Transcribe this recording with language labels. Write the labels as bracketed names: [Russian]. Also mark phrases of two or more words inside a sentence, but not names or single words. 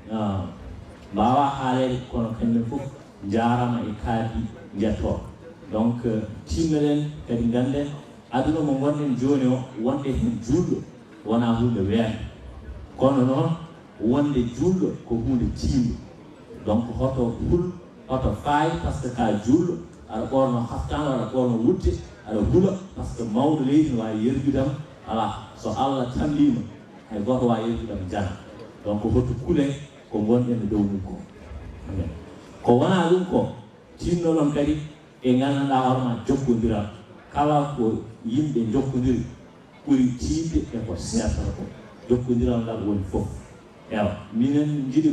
[Fula] mbawa haalede kono kañumen fof jarama e kaadi jetto donc timmeɗen kadi ganden aduna mo gonɗen joni o wonde hen julɗo wona hunde weeɓe kono noon wonde julɗo ko hunde timɗo donc hoto hul hoto faay [French] par ce que [Fula] ka julɗo aɗa ɓorno haftan aɗa ɓorno wutte aɗa hula [French] par ce que [Fula] mawɗo leydi ne wawi yergudema ala so Allah tambima hay goto wawi yergudema jana donc hoto kuule ko gonɗen e dow mum ko wona ɗum ko tinnoɗon kadi e gandanɗa hoorema jokkodira kala ko yimɓe jokkodiri ɓuuri tiidde e ko sertata ko jokkodiral ngal woni fof ewa minen jiiɗi